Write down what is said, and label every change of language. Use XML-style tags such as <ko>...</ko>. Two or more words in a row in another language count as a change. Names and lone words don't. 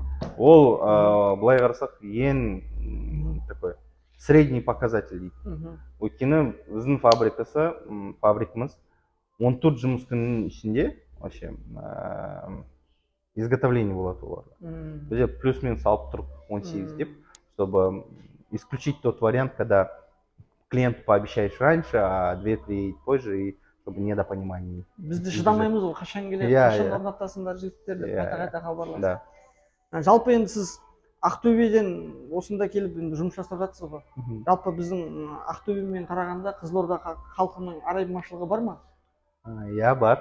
<kk>Ол былай қарасақ ең</kk> <ru>такой средний показатель</ru> <kk>дейді. Өйткені біздің фабрикамыз 14 жұмыс күннің ішінде</kk> <ru>вообще изготовление</ru> <kk>болады оларға. Бізде плюс-минус алып тұрып 18 деп,</kk> <ru>чтобы исключить тот вариант, когда клиенту пообещаешь раньше, а 2-3 позже, и чтобы недопонимание.</ru> <kk>Бізді шыдамаймыз ғой, қашан келеді, қашан орнатасыңдар жігіттер деп қайта-қайта хабарласып. Жалпы енді сіз Ақтөбеден осында келіп жұмыс жасап жатсыз ғой. Жалпы біздің Ақтөбемен қарағанда Қызылорда халқының айырмашылығы бар ма? Иә, бар.</kk>